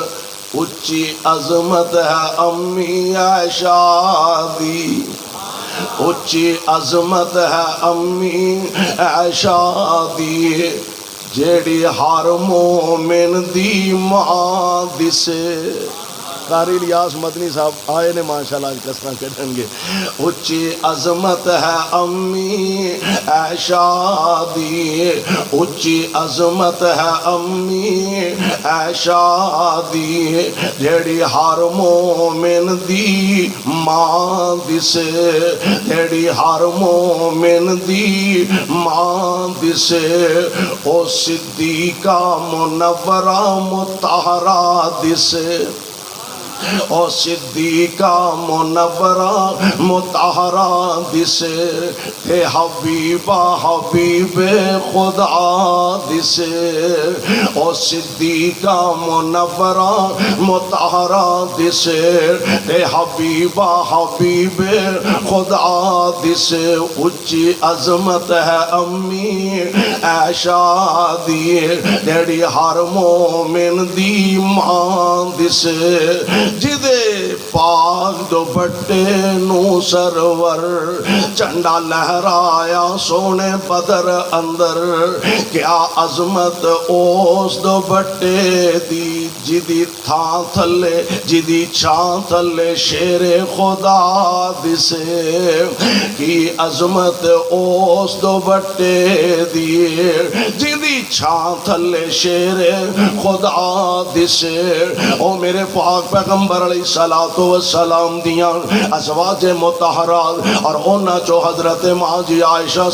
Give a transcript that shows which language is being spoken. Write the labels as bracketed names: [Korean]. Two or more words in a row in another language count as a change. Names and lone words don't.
[Punjabi] اچھی عظمت ہے امی عائشہ دی، اچھی عظمت ہے امی عائشہ دی، جیڑی ہر مومن دی ماں دسے۔ قاری الیاس مدنی صاحب آئے نے ماشاءاللہ آج کسرہ کھڑیں گے۔ اچھی عظمت ہے امی عائشہ دی، اچھی عظمت ہے امی عائشہ دی، جیڑی ہر مومن دی ماں دسے، جیڑی ہر مومن دی ماں دسے، او صدیقہ منورہ مطہرہ دسے، او صدیقہ منورہ مطہرہ دسے، اے حبیبہ حبیب خدا دسے، او صدیقہ منورہ مطہرہ دسے، اے حبیبہ حبیب خدا دسے۔ اچھی عظمت ہے امی عائشہ دی، جیڑی ہر مومن دی ماں دسے، جدے پاک دوپٹے نو سرور جھنڈا لہرایا سونے بدر اندر، کیا عظمت اس دوپٹے دی، جدی تھان تھلے جدی چھان تھلے شیر خدا دسے، کی عظمت اس دوپٹے دی، جدی چھان تھلے شیر خدا دسے۔ او میرے پاک پیغمبر [Arabic] علیہ السلام [Punjabi] دیاں ازواج مطہرات، اور اونا جو حضرت ماں جی عائشہ